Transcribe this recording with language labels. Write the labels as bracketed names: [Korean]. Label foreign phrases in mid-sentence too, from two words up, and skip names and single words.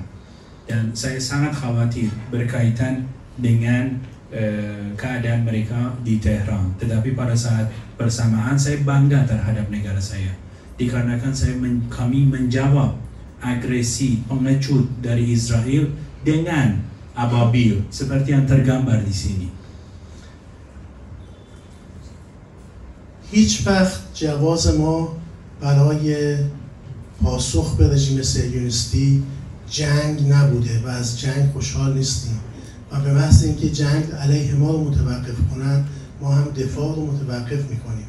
[Indonesian] Dan saya sangat khawatir berkaitan dengan keadaan mereka di Tehran. Tetapi pada saat bersamaan saya bangga terhadap negara saya. Dikarenakan kami menjawab agresi pengecut dari Israel dengan ababil seperti yang tergambar di sini. [Persian] هیچ وقت جواز ما برای پاسخ به رژیم صهیونیستی جنگ نبوده و از جنگ خوشحال نیستیم و به محض اینکه جنگ علیه ما رو متوقف کنن ما هم دفاع رو متوقف میکنیم.